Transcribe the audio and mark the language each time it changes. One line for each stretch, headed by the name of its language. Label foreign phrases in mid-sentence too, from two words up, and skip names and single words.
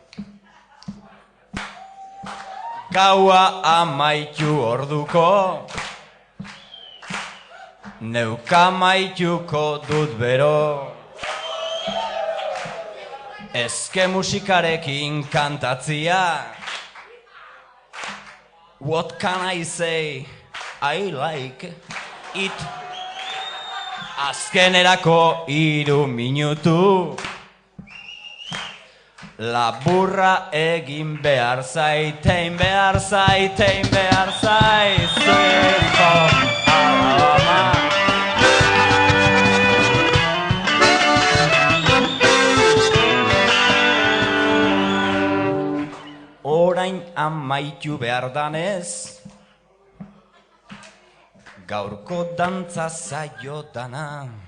Basque: Gaua amaitu orduko, neuka amaituko dut bero. Ezke musikarekin kantatzia,
English: what can I say? I like it.
Basque: Azkenerako 3 minutu, laburra egin behar zaitein, behar zaitein, behar zaitein. Orain amaitu behar danez, gaurko dantza zaio dana.